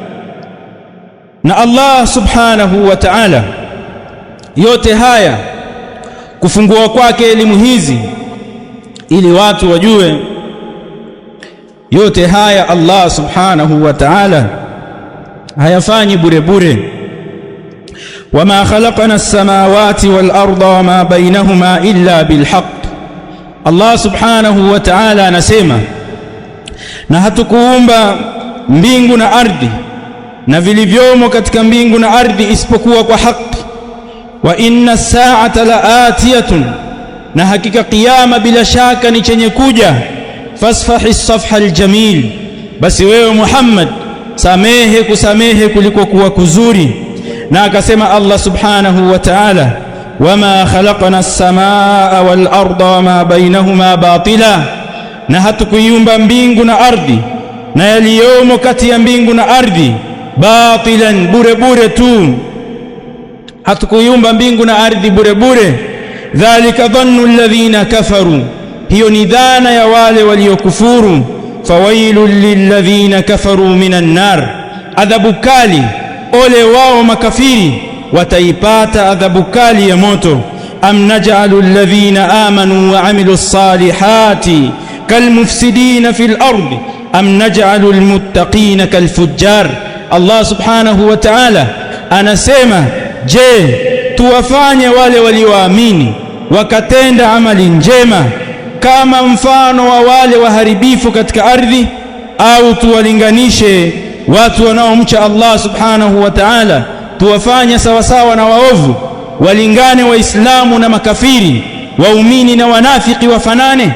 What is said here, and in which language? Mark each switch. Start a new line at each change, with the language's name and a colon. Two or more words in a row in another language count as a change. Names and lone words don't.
Swahili: Na
Arabic: الله سبحانه وتعالى,
Swahili: yote haya kufungua kwake elimu hizi ili watu wajue yote haya Allah subhanahu wa ta'ala hayafanyi bure bure.
Arabic: وما خلقنا السماوات والأرض وما بينهما إلا بالحق, الله سبحانه وتعالى
Swahili: anasema, na hatukuumba mbingu na ardhi na vilivyomo katika mbingu na ardhi isipokuwa kwa haki.
Arabic: وإن الساعة لآتية,
Swahili: na hakika kiyama bila shaka ni chenye kuja.
Arabic: فاصفح الصفح الجميل,
Swahili: basi wewe Muhammad samehe kusamehe kuliko kuwa kuzuri. Na akasema
Arabic: الله سبحانه وتعالى وما خلقنا السماء والأرض وما بينهما باطلا,
Swahili: na hatukuiumba mbingu na ardhi na yaliyomo kati ya mbingu na ardhi batilan, bure bure tu. Hatukuiumba mbingu na ardhi bure bure.
Arabic: ذلك ظن الذين كفروا,
Swahili: hiyo ni dhana ya wale waliokufuru.
Arabic: فويل للذين كفروا من النار,
Swahili: adhabu kali, ole wao makafiri, wataipata adhabu kali ya moto.
Arabic: أم نجعل الذين آمنوا وعملوا الصالحات كالمفسدين في الأرض أم نجعل المتقين كالفجار. الله سبحانه وتعالى
Swahili: anasema, je, tuwafanye wale walioamini wakatenda amali njema kama mfano wa wale waharibifu katika ardhi, au tuwalinganishe watu wanaomcha
Arabic: الله سبحانه وتعالى,
Swahili: tuwafanye sawasawa na waovu, walingane waislamu na makafiri, waumini na wanafiki wafanane?